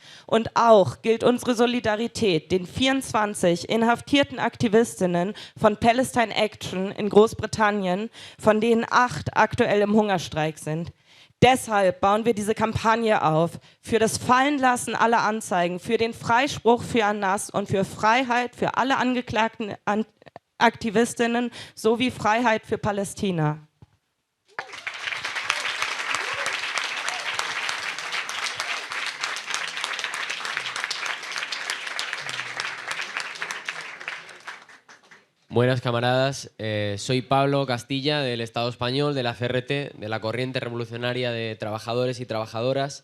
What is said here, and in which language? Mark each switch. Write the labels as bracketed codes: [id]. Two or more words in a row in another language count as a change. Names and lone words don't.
[de] Und auch gilt unsere Solidarität den 24 inhaftierten Aktivistinnen von Palestine Action in Großbritannien, von denen 8 aktuell im Hungerstreik sind. Deshalb bauen wir diese Kampagne auf, für das Fallenlassen aller Anzeigen, für den Freispruch für Anas und für Freiheit für alle angeklagten Aktivistinnen sowie Freiheit für Palästina. [es] Buenas camaradas, soy Pablo Castilla del Estado español, de la CRT, de la Corriente Revolucionaria de Trabajadores y Trabajadoras,